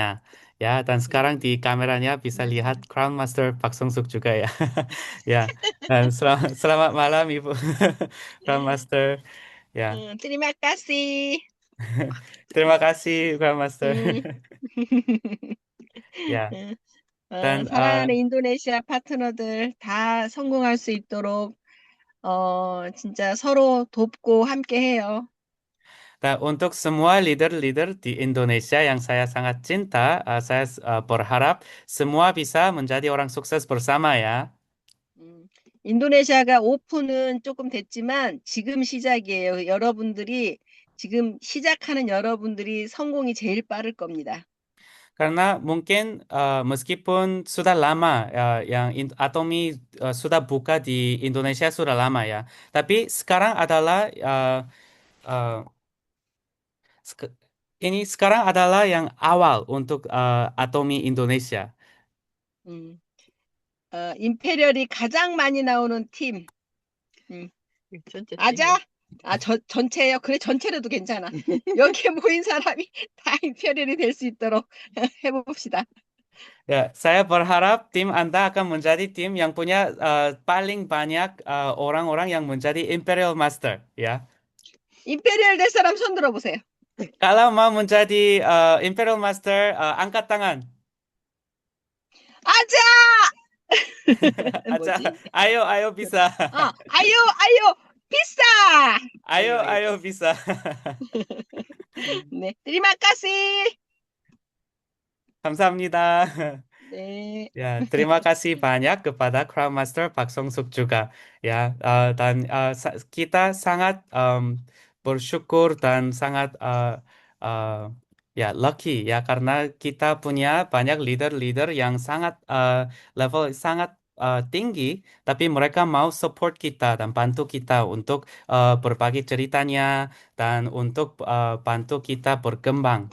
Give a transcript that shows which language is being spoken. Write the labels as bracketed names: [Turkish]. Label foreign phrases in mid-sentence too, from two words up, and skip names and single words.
[Indonesian] Ya, dan sekarang di kameranya bisa lihat Crown Master Pak Sungsuk juga ya. Ya, dan selamat malam Ibu Crown Master. Ya, Terima kasih. terima kasih Crown Master. [Korean] 음. [Indonesian] Ya, dan [Korean] 사랑하는 인도네시아 파트너들 다 성공할 수 있도록 진짜 서로 돕고 함께 해요. [Indonesian] Nah, untuk semua leader-leader di Indonesia yang saya sangat cinta, saya berharap semua bisa menjadi orang sukses bersama ya. [Korean] 인도네시아가 오픈은 조금 됐지만 지금 시작이에요. 여러분들이 지금 시작하는 여러분들이 성공이 제일 빠를 겁니다. [Indonesian] Karena mungkin meskipun sudah lama yang Atomi sudah buka di Indonesia sudah lama ya, tapi sekarang adalah uh, sek- ini sekarang adalah yang awal untuk Atomi Indonesia. [Korean] 음, 임페리얼이 가장 많이 나오는 팀. 전체 아자? 전체예요. 그래, 전체로도 괜찮아. 여기에 모인 사람이 다 임페리얼이 될 수 있도록 해봅시다. [Indonesian] Ya, saya berharap tim Anda akan menjadi tim yang punya paling banyak orang-orang yang menjadi Imperial Master ya. [Korean] 임페리얼 될 사람 손 들어보세요. [Indonesian] Kalau mau menjadi Imperial Master, angkat tangan. [Korean] 아자! [Indonesian] Aja, [Korean] 뭐지? [Indonesian] ayo, ayo bisa. [Korean] 아유, 비싸! [Indonesian] Ayo, ayo bisa. [Korean] 네, 드리마카시! 감사합니다. 네. [Indonesian] Ya, terima kasih banyak kepada Crown Master Pak Songsuk juga. Ya, dan kita sangat bersyukur dan sangat ya lucky ya karena kita punya banyak leader-leader yang sangat level sangat tinggi, tapi mereka mau support kita dan bantu kita untuk berbagi ceritanya dan untuk bantu kita berkembang.